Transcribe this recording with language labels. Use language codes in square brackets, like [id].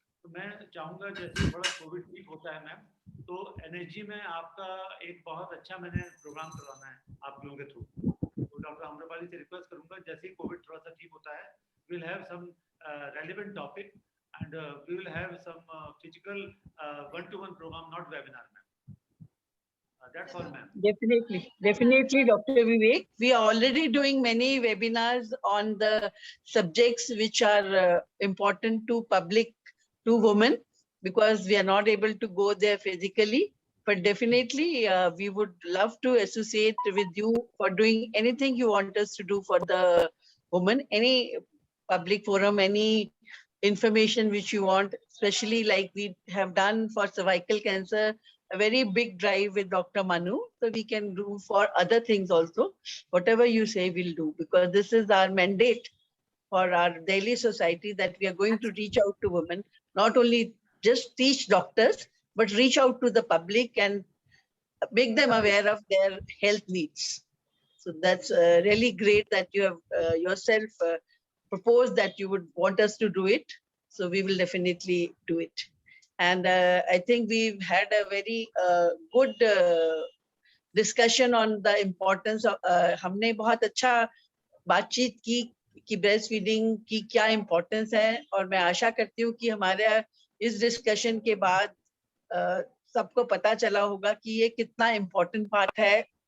[hi] तो मैं चाहूंगा जैसे थोड़ा कोविड ठीक होता है मैम, तो एनएसजी में आपका एक बहुत अच्छा मैंने प्रोग्राम करवाना है आप लोगों के थ्रू। तो डॉक्टर आम्रपाली से रिक्वेस्ट करूंगा जैसे ही कोविड थोड़ा सा ठीक होता है, [en] Will have some relevant topic and we will have some physical one-to-one program, not webinar, ma'am. That's all, ma'am. Definitely, Dr. Vivek. We are already doing many webinars on the subjects which are important to public, to women, because we are not able to go there physically. But definitely, we would love to associate with you for doing anything you want us to do for the women, any public forum, any information which you want, especially like we have done for cervical cancer, a very big drive with Dr. Manu. So we can do for other things also. Whatever you say, we'll do, because this is our mandate for our daily society, that we are going to reach out to women, not only just teach doctors, but reach out to the public and make them aware of their health needs. So that's really great that you have yourself proposed that you would want us to do it. So we will definitely do it. And I think we've had a very good discussion on the importance of, [hi] हमने बहुत अच्छा बातचीत की कि breast feeding की क्या importance है, और मैं आशा करती हूँ कि हमारे इस डिस्कशन के बाद सबको पता चला होगा कि ये कितना इम्पोर्टेंट पार्ट है।